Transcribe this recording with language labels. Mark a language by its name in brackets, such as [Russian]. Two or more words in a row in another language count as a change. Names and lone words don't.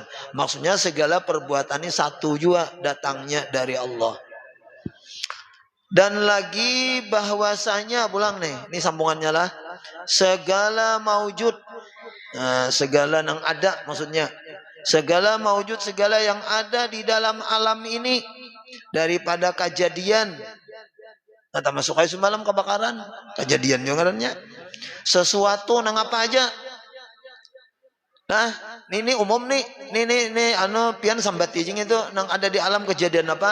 [Indonesian] Maksudnya segala perbuatan ini satu juga datangnya dari Allah. [Banjar] Dan lagi bahwasanya pulang nih, ini sambungannya lah. [Indonesian] Segala maujud, nah, segala yang ada maksudnya. Segala maujud, segala yang ada di dalam alam ini daripada kejadian. [Banjar] Nah, termasuk kayak semalam kebakaran, kejadian yang ngarannya. Sesuatu nang apa aja. Nah, ini umum nih, ini anu pian sambat izin itu nang ada di alam kejadian apa?